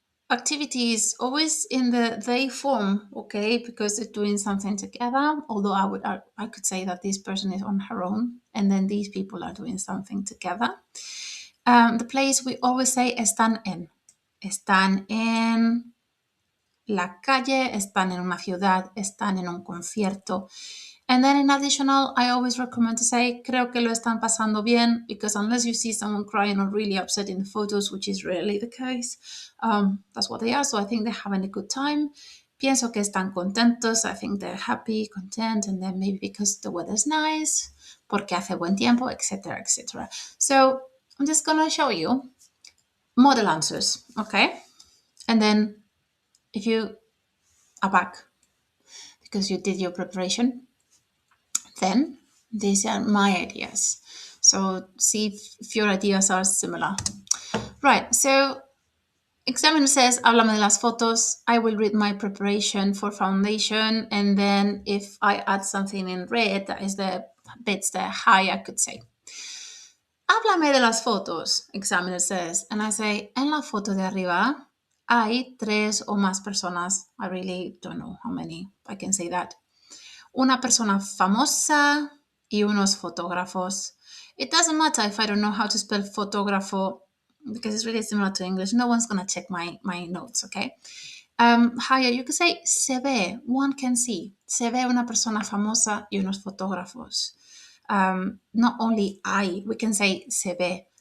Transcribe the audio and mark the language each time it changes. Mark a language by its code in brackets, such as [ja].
[en] Activities always in the they form, okay, because they're doing something together. Although I could say that this person is on her own, and then these people are doing something together. The place, we always say [es] están en. Están en la calle, están en una ciudad, están en un concierto. [en] And then in additional, I always recommend to say, [es] creo que lo están pasando bien, [en] because unless you see someone crying or really upset in the photos, which is rarely the case, that's what they are. So I think they're having a good time. [es] Pienso que están contentos. [en] I think they're happy, content, and then maybe because the weather's nice, [es] porque hace buen tiempo, [en] etc., etc. So I'm just going to show you model answers, okay? And then if you are back because you did your preparation, then these are my ideas. So see if your ideas are similar. Right, so examiner says, [es] háblame de las fotos. [en] I will read my preparation for foundation, and then if I add something in red, that is the bits that are high, I could say, [es] háblame de las fotos, [en] examiner says, and I say, [es] en la foto de arriba hay 3 o más personas. [en] I really don't know how many, I can say that. [es] Una persona famosa y unos fotógrafos. [en] It doesn't matter if I don't know how to spell fotógrafo, because it's really similar to English. No one's going to check my notes, okay? Higher, you could say [es] se ve, [en] one can see. [es] Se ve una persona famosa y unos fotógrafos. [en] Not only we can say [es] se ve